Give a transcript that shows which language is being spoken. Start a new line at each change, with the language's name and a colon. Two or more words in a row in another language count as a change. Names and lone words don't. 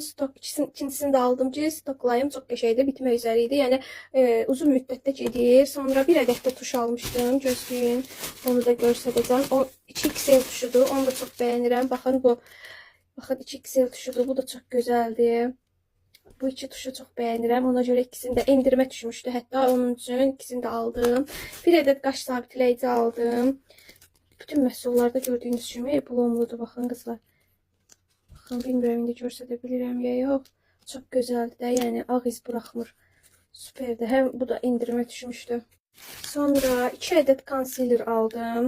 Azerbaijani: Stok ikincisini də aldım ki, stoklayım. Çox qəşəngdir, bitmə üzəri idi. Yəni uzun müddətdə gedir. Sonra bir ədəd də tuş almışdım. Gözləyin, onu da göstərəcəm. O 2XL tuşudur. Onu da çox bəyənirəm. Baxın bu. Baxın 2XL tuşudur. Bu da çox gözəldir.
Turkish: Bu iki tuşu çok beğenirim. Ona göre ikisini de endirme düşmüştü. Hatta onun için ikisini de aldım. Bir adet qaş sabitleyici aldım.
Azerbaijani: Bütün məhsullarda gördüğünüz kimi blomludur. Baxın qızlar. Baxın, bilmirəm indi göstərə bilirəm ya yox. Çox gözəldir də, yəni ağ iz buraxmır. Süperdir. Həm bu da endirmə düşmüşdü. Sonra 2 adet concealer aldım.